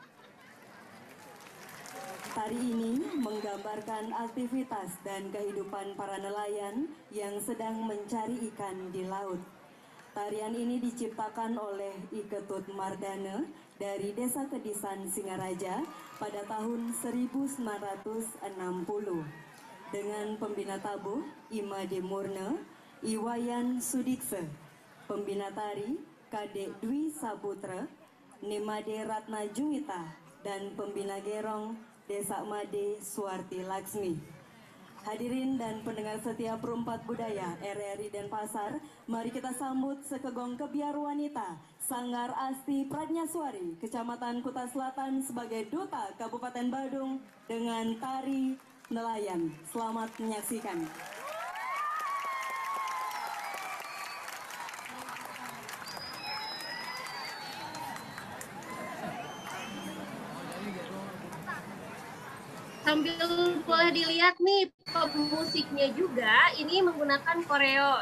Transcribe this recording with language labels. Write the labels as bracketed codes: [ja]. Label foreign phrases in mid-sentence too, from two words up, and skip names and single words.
[id] Tari ini menggambarkan aktivitas dan kehidupan para nelayan yang sedang mencari ikan di laut. Tarian ini diciptakan oleh Iketut Mardana dari Desa Kedisan Singaraja pada tahun 1960. Dengan pembina tabuh Imade Murna, Iwayan Sudikse, pembina tari Kadek Dwi Saputra, Nimade Ratna Juwita, dan pembina gerong Desa Made Suwarti Laksmi. Hadirin dan pendengar setia Perumpat Budaya RRI Denpasar, mari kita sambut sekegong kebiar wanita Sanggar Asti Pradnyaswari, Kecamatan Kuta Selatan sebagai duta Kabupaten Badung dengan tari nelayan. Selamat menyaksikan. Sambil boleh dilihat nih pemusiknya juga, ini menggunakan koreo.